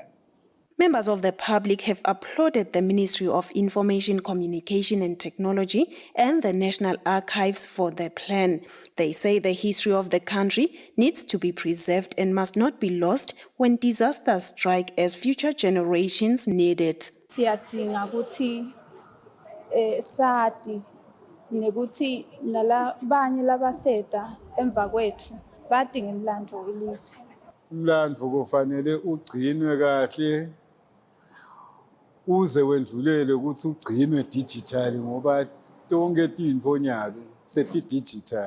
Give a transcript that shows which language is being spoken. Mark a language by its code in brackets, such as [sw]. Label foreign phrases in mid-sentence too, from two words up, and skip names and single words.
[en] Members of the public have applauded the Ministry of Information, Communication and Technology and the National Archives for their plan. They say the history of the country needs to be preserved and must not be lost when disasters strike, as future generations need it. [ss] Siyadinga ukuthi sati nekuthi nalabanye labaseta emva kwethu badinga imlando welive. Umlando kufanele ugcinwe kahle uze wendlulele ukuthi ugcinwe digital ngoba tonke intfo nyalo seti digital.